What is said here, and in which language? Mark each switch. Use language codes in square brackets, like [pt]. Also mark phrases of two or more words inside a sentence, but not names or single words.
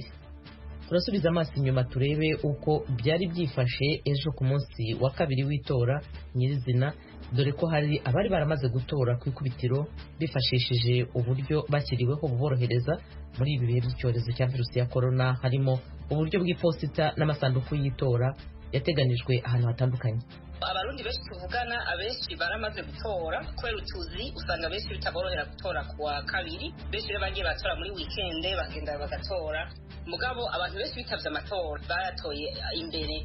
[rw] Turasubiza amaso inyuma turebe uko byari byifashe ejo ku munsi wa kabiri w'itora nyirizina, dore ko hari abari baramaze gutora ku ikubitiro bifashishije uburyo bashyiriweho buborohereza muri ibi bihe by'icyorezo cya virusi ya corona, harimo uburyo bw'iposita n'amasanduku y'itora yateganijwe ahantu hatandukanye. Abarundi benshi tuvugana abenshi baramaze gutora kubera utuzi usanga benshi bitaborohera gutora kuwa kabiri, benshi rero bagiye batora muri weekend bagenda bagatora, mugabo abantu benshi bitavye amatora baratoye imbere.